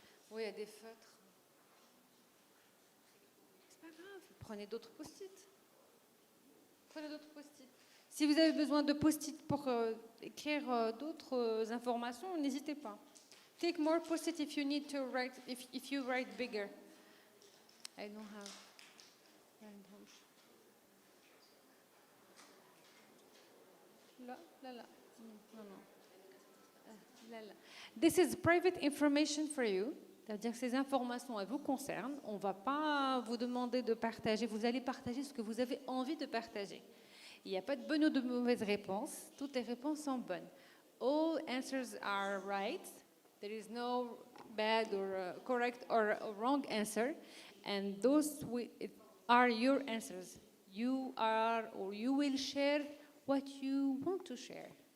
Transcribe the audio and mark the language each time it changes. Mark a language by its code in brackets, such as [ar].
[fr] Oui, il y a des feutres. C'est pas grave, prenez d'autres post-it. Prenez d'autres post-it. Si vous avez besoin de post-it pour écrire d'autres informations, n'hésitez pas. [en] Take more post-it if you need to write, if you write bigger. I don't have. [fr] Là. Non. Là. [en] This is private information for you. [fr] C'est-à-dire que ces informations, elles vous concernent. On ne va pas vous demander de partager. Vous allez partager ce que vous avez envie de partager. Il n'y a pas de bonne ou de mauvaise réponse. Toutes les réponses sont bonnes. [en] All answers are right. There is no bad or correct or wrong answer. And those are your answers. You are or you will share what you want to share.